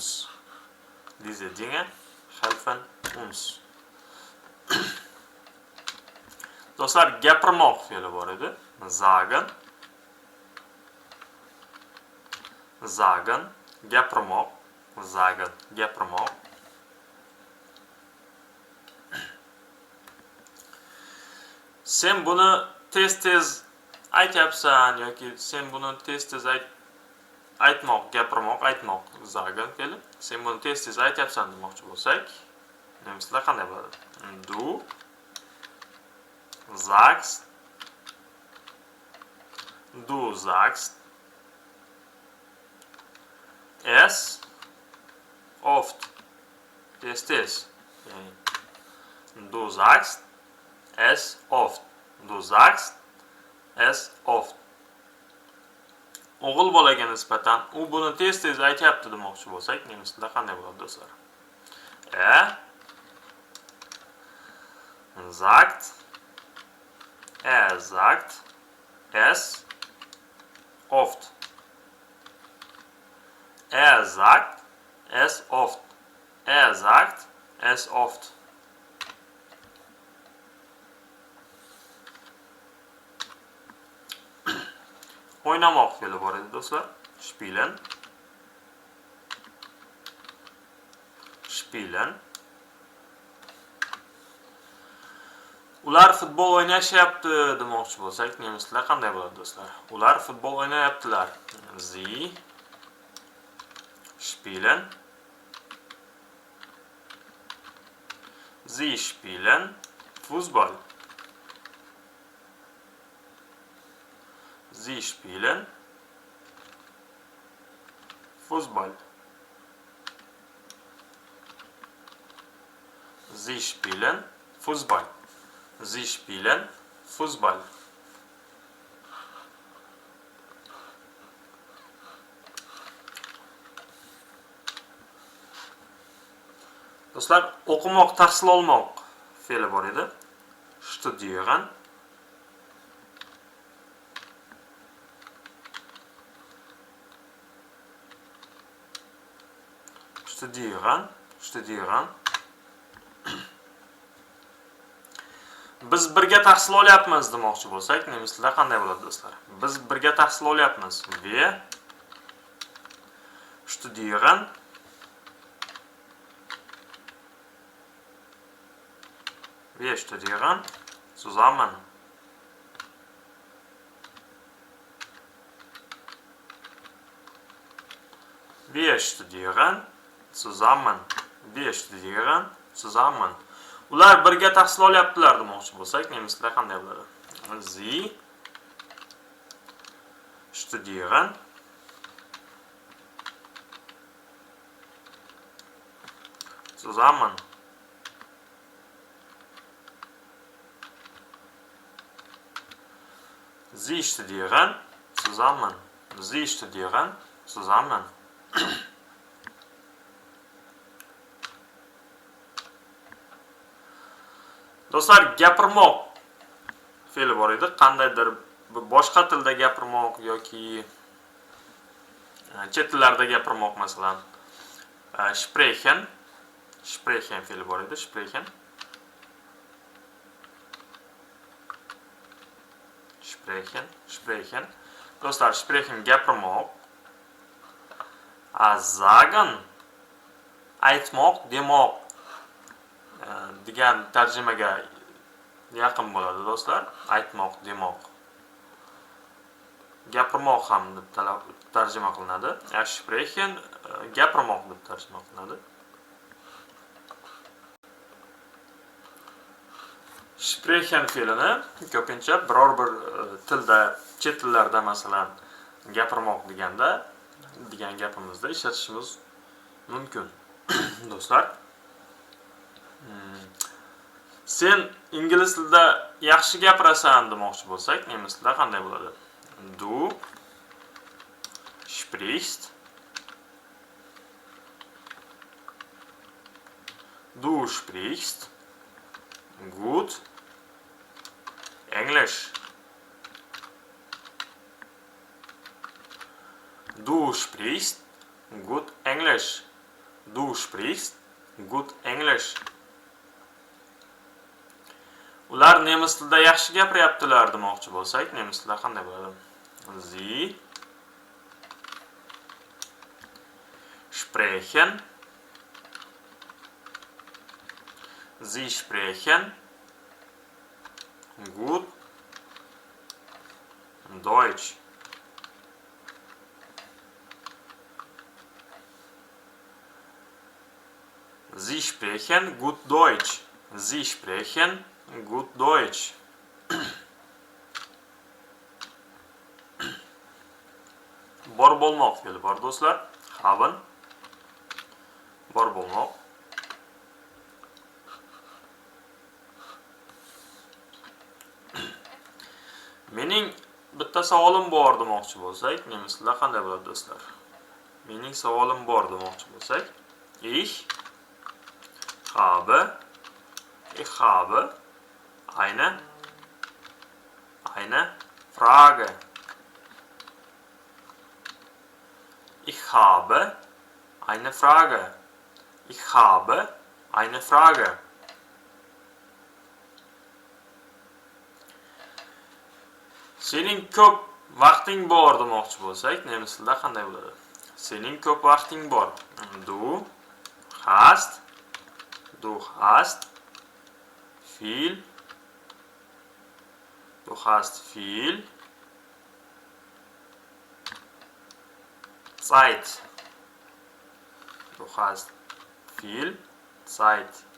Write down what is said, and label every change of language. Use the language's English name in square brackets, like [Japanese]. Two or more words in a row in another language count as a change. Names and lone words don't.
[German] Diese Dinge helfen uns. [Uzbek] Do'stlar, gapirmoq fe'li bor edi. Sagen, gapirmoq. Sen buni tez-tez aytyapsan yoki sen buni tez-tez aytmoq, gapirmoq, aytmoq, sagen fe'li. Sen buni tez-tez aytyapsan demoqchi bo'lsak, nemislar qanday bo'ladi? [German] Du sagst Du sagst es oft. [Uzbek] Tez. Yani, [German] du sagst es oft. Du sagst es oft. [Uzbek] O'g'il bolaga nisbatan u buni tez aytyapti demoqchi bo'lsak, nemis tilida qanday bo'ladi do'stlar? [German] Sagt es oft. Sagt es oft. Sagt es oft. [Uzbek] O'ynamoq fe'li bor edi do'stlar. [German] Spielen. [Uzbek] Ular futbol o'ynashyapti demoqchi bo'lsak, nemis tilida qanday bo'ladi do'stlar? Ular futbol o'ynayaptilar. [German] Sie spielen. Sie spielen Fußball. Sie spielen Fußball. Sie spielen Fußball. Sie spielen Fußball. [Uzbek] Do'stlar, o'qimoq, tahsil olmoq fe'li bor edi. [German] Studieren. [Uzbek] Biz birga tahsil olyapmiz demoqchi bo'lsak, nemis tilida qanday bo'ladi do'stlar? Biz birga tahsil olyapmiz. [German] Wir studieren zusammen. Wir studieren zusammen. [Uzbek] Ular birga tahsil olyaptilar demoqchi bo'lsak, nemis tilida qanday bo'ladi? [German] Sie studieren zusammen. Sie studieren zusammen. [Uzbek] Do'stlar, gapirmoq fe'li bor edi. Qandaydir boshqa tilda gapirmoq yoki chet tillarda gapirmoq, masalan, sprechen fe'li bor edi. [German] Sprechen. [Uzbek] Do'stlar, sprechen gapirmoq. Sagen aytmoq, demoq degan tarjimaga yaqin bo'ladi do'stlar. Aytmoq, demoq. Gapirmoq ham deb tarjima qilinadi. Sprechen gapirmoq deb tarjima qilinadi. Sprechen fe'lini ko'pincha biror bir tilda, chet tillarda, masalan, gapirmoq degan gapimizda ishlatishimiz mumkin. Do'stlar, sen ingliz tilida yaxshi gapirasan demoqchi bo'lsak, nemis tilida qanday bo'ladi? [German] Du sprichst gut Englisch. Du sprichst gut Englisch. [Uzbek] Ular nemis tilida yaxshi gapiryaptilar demoqchi bo'lsak, nemis tilida qanday bo'ladi? [German] Sie sprechen gut Deutsch. Sie sprechen gut Deutsch. [Uzbek] bo'lmoq fe'li bor do'stlar. Haben bor bo'lmoq. Mening bitta savolim bor demoqchi bo'lsak, nemislar qanday bo'ladi do'stlar? Mening savolim bor demoqchi bo'lsak, [German] ich habe eine Frage. Ich habe eine Frage. Ich habe eine Frage. [Uzbek] Sening ko'p vaqting bor demoqchi bo'lsak, nemislar qanday bo'ladi? Sening ko'p vaqting bor. [German] Du hast viel Zeit. Du hast viel Zeit.